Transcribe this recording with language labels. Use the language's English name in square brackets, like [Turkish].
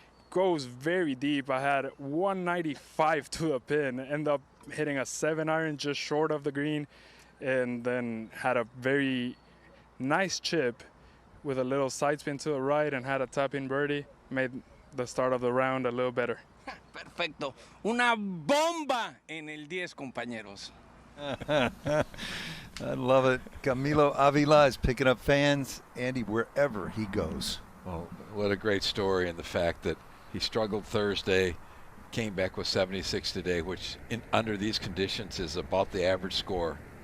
[English] Goes very deep. I had 195 to the pin. End up hitting a 7-iron just short of the green, and then had a very nice chip with a little side spin to the right and had a tap-in birdie. Made the start of the round a little better. [Spanish] Perfecto. Una bomba en el 10, compañeros. [English] I love it. Camilo Avila is picking up fans, Andy, wherever he goes. Well, what a great story, and the fact that he struggled Thursday, came back with 76 today, which under these conditions is about the average score.